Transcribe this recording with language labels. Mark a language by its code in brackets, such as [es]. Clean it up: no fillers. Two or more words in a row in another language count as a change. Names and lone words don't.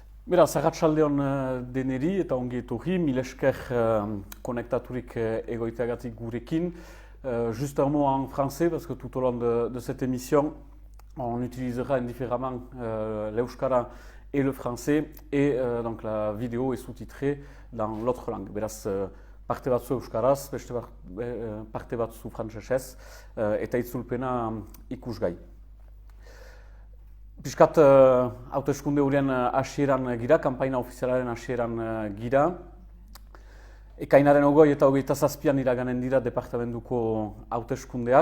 [eu] Beraz, arratsaldeon deneri eta ongi etorri, mil esker konektaturik egoiteagatik gurekin. [fr] Juste un mot en français, parce que tout au long de cette émission, on utilisera indifféremment l'euskara et le français, et donc la vidéo est sous-titrée dans l'autre langue. [eu] Beraz, parte batzu euskaraz, beste parte batzu frantsesez, eta itzulpena ikusgai. Piskat hauteskunde horien hasieran gira, kanpaina ofizialaren hasieran gira. Ekainaren 20 eta 27an iraganen dira departamentuko hauteskundeak.